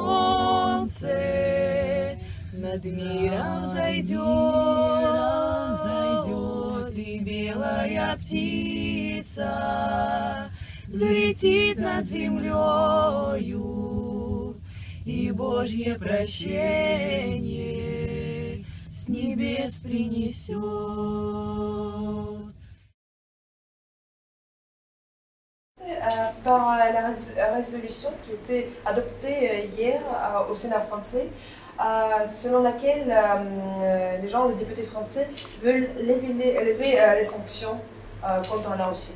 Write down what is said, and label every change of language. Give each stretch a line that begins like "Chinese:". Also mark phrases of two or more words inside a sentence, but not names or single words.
Russian: солнце над миром зайдет, и белая птица взлетит над землею, и Божье прощение с небес принесет.
French: Par la résolution qui était adoptée hier au Sénat français, selon laquelle les gens, les députés français, veulent élever les sanctions contre la Russie.